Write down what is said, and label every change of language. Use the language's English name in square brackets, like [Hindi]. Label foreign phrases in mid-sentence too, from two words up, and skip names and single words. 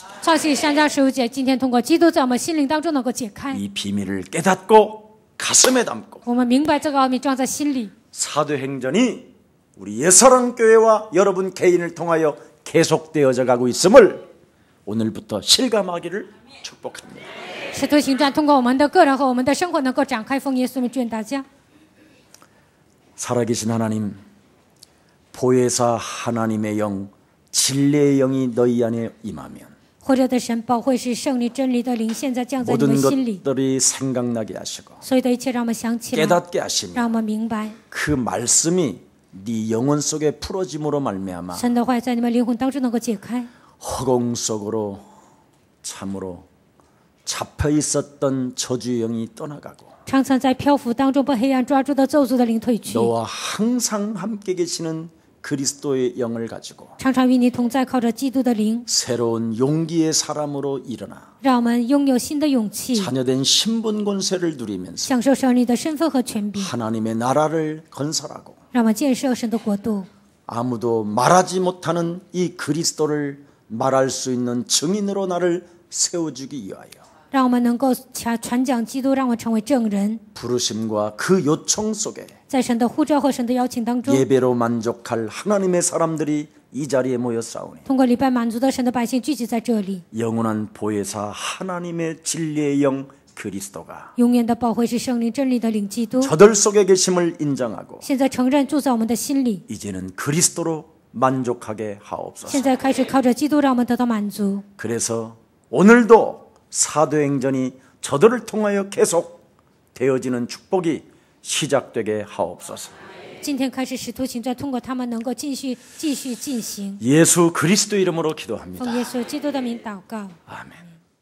[Chinese] 创世3章15节，今天通过基督在我们心灵当中能够解开， [Korean] 이 비밀을 깨닫고 가슴에 담고 [Chinese] 我们明白这个奥秘，装在心里。 [Korean] 사도행전이 우리 예사랑교회와 여러분 개인을 통하여 계속되어져 가고 있음을 오늘부터 실감하기를 축복합니다. [Chinese] 使徒行传通过我们的个人和我们的生活能够展开奉耶稣名祝愿大家。 [Korean] 살아계신 하나님, 보혜사 하나님의 영, 진리의 영이 너희 안에 임하면 [Chinese] 活着的神，保惠师圣灵真理的灵，现在降在你们 [Korean] 모든 [Chinese] 心里， [Korean] 것들이 생각나게 하시고 [Chinese] 所有的一切让我们想起来， [Korean] 깨닫게 하시며 [Chinese] 让我们明白 [Korean] 그 말씀이 네 영혼 속에 풀어짐으로 말미암아 [Chinese] 神的话在你们灵魂当中能够解开， [Korean] 허공 속으로 참으로 잡혀 있었던 저주의 영이 떠나가고 [Chinese] 常常在漂浮当中被黑暗抓住的咒诅的灵退去， [Korean] 너와 항상 함께 계시는 그리스도의 영을 가지고 [Chinese] 常常与你同在，靠着基督的灵， [Korean] 새로운 용기의 사람으로 일어나 [Chinese] 让我们拥有新的勇气， [Korean] 자녀된 신분 권세를 누리면서 [Chinese] 享受神你的身份和权柄， [Korean] 하나님의 나라를 건설하고 [Chinese] 让我们建设神的国度， [Korean] 아무도 말하지 못하는 이 그리스도를 말할 수 있는 증인으로 나를 세워주기 위하여 [Chinese] 让我们能够传讲基督，让我们成为证人， [Korean] 부르심과 그 요청 속에 [Chinese] 在神的呼召和神的邀请当中， [Korean] 예배로 만족할 하나님의 사람들이 이 자리에 모여 싸우니 [Chinese] 通过礼拜满足的神的百姓聚集在这里， [Korean] 영원한 보혜사 하나님의 진리의 영 그리스도가 [Chinese] 永远的保惠是圣灵真理的灵基督， [Korean] 저들 속에 계심을 인정하고 [Chinese] 现在承认住在我们的心里， [Korean] 이제는 그리스도로 만족하게 하옵소서. [Chinese] 现在开始靠着基督让我们得到满足。 [Korean] 그래서 오늘도 사도행전이 저들을 통하여 계속 되어지는 축복이 시작되게 하옵소서. [Chinese] 今天开始使徒行传通过他们能够继续进行。 [Korean] 예수 그리스도 이름으로 기도합니다. [Chinese] 奉耶稣基督的名祷告。 [Korean] 아멘.